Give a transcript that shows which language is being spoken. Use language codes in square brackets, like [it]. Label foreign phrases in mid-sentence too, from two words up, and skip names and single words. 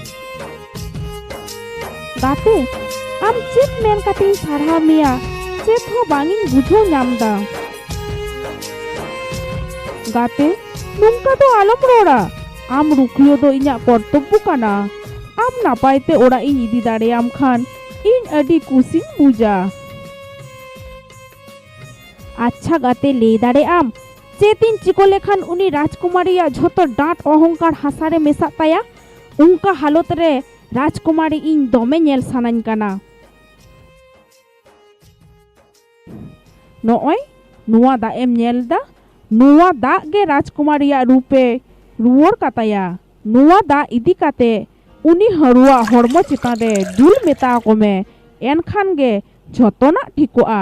[sat] ᱜᱟᱛᱮ, ᱟᱢ ᱪᱮᱫ ᱢᱮᱱ ᱠᱟᱛᱮᱧ ᱥᱟᱨᱦᱟᱣ ᱢᱮᱭᱟ ᱪᱮᱫ ᱦᱚᱸ ᱵᱟᱝᱤᱧ ᱵᱩᱡᱷᱟᱹᱣ ᱧᱟᱢᱫᱟ। ᱜᱟᱛᱮ, ᱱᱚᱝᱠᱟ ᱫᱚ ᱟᱞᱚᱢ ᱨᱚᱲᱟ। ᱟᱢ ᱨᱩᱠᱷᱤᱭᱟᱹ ᱫᱚ ᱤᱧᱟᱹᱜ ᱠᱚᱨᱛᱚᱵᱽᱵᱚ ᱠᱟᱱᱟ। ᱟᱢ ᱱᱟᱯᱟᱭᱛᱮ ᱚᱲᱟᱜ ᱤᱧ ᱤᱫᱤ ᱫᱟᱲᱮᱭᱟᱢ ᱠᱷᱟᱱ ᱤᱧ ᱟᱹᱰᱤ ᱠᱩᱥᱤᱧ ᱵᱩᱡᱟ। আচ্ছা গাতে ᱞᱟᱹᱭ ᱫᱟᱲᱮᱭᱟᱜ ᱟᱢ ᱪᱮᱫ ᱤᱧ ᱪᱤᱠᱟᱹ ᱞᱮᱠᱷᱟᱱ ᱩᱱᱤ ᱨᱟᱡᱽᱠᱩমাᱨᱤᱭᱟᱜ ᱡᱷᱚᱛᱚ ᱰᱟᱸᱴ অহংকার হাসারে মেশাᱜ তায়া? ᱚᱱᱠᱟ হালত রে রাজকুমারী ᱤᱧ ᱫᱚᱢᱮ ᱧᱮᱞ ᱥᱟᱱᱟᱧ ᱠᱟᱱᱟ। ᱱᱚᱜᱼᱚᱭ ᱱᱚᱣᱟ ᱫᱟᱜ ᱮᱢ ᱧᱮᱞ ᱫᱟ? ᱱᱚᱣᱟ ᱫᱟᱜ ᱜᱮ ᱨᱟᱡᱽᱠᱩᱢᱟᱨᱤᱭᱟᱜ ᱨূᱯᱮ ᱨᱩᱣᱟᱹᱲ ᱠᱟᱛᱟᱭᱟ। ᱱᱚᱣᱟ ᱫᱟᱜ ᱤᱫᱤ ᱠᱟᱛᱮ ᱩᱱᱤ ᱦᱟᱹᱨᱩᱣᱟᱜ ᱦᱚᱲᱢᱚ ᱪᱮᱛᱟᱱ ᱨᱮ ᱫᱩᱞ ᱢᱮᱛᱟ ᱠᱚ ᱢᱮ, ᱮᱱᱠᱷᱟᱱ ᱜᱮ ᱡᱷᱚᱛᱚᱱᱟᱜ ᱴᱷᱤᱠᱚᱜᱼᱟ।